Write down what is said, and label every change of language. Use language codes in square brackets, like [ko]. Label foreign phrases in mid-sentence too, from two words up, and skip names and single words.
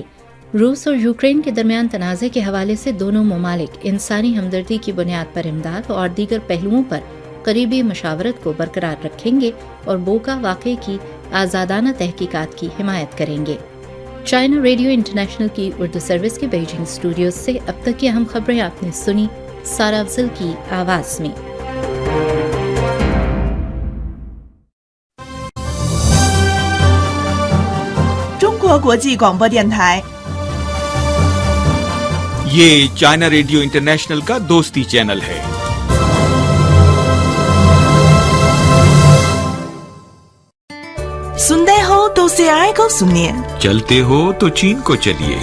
[ur] روس اور یوکرین کے درمیان تنازعے کے حوالے سے دونوں ممالک انسانی ہمدردی کی بنیاد پر امداد اور دیگر پہلوؤں پر قریبی مشاورت کو برقرار رکھیں گے اور بوکا واقعے کی آزادانہ تحقیقات کی حمایت کریں گے. چائنا ریڈیو انٹرنیشنل کی اردو سروس کے بیجنگ اسٹوڈیو سے اب تک کی اہم خبریں آپ نے سنی سارہ افضل کی آواز میں. [zh] 国国际广播电台。 [ur] یہ چائنا ریڈیو انٹرنیشنل کا دوستی چینل ہے. سنتے ہو تو CRI کو سنیے, چلتے ہو تو چین کو چلیے.